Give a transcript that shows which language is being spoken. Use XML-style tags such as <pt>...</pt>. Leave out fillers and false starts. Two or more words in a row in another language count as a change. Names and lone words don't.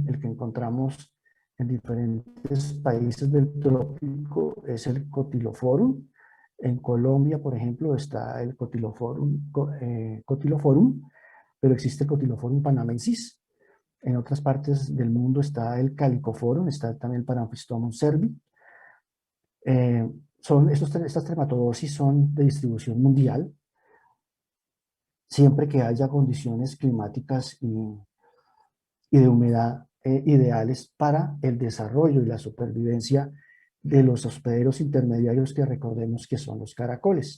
<es>El que encontramos en diferentes países del trópico es el Cotyloforum. En Colombia, por ejemplo, está el Cotyloforum, pero existe el Cotyloforum panamensis. En otras partes del mundo está el Calicoforum, está también el Paranfistomum cervi. Estas trematodosis son de distribución mundial, siempre que haya condiciones climáticas y de humedad ideales para el desarrollo y la supervivencia de los hospederos intermediarios, que recordemos que son los caracoles.</es>